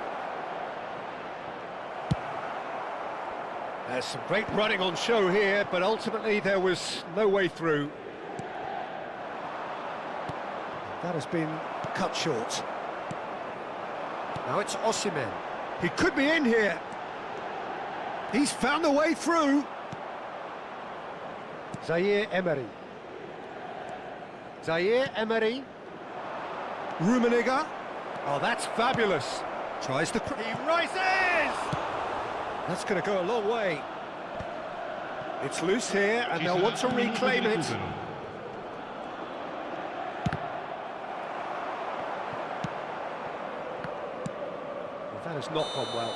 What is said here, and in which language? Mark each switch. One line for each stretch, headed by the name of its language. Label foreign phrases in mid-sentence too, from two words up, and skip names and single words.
English: There's some great running on show here, but ultimately there was no way through. That has been cut short. Now it's Osimhen. He could be in here. He's found a way through. Zaire Emery. Zaire Emery. Rummenigge. Oh, that's fabulous. Tries to... He rises! That's going to go a long way. It's loose here, and they'll want to reclaim it. That has not gone well.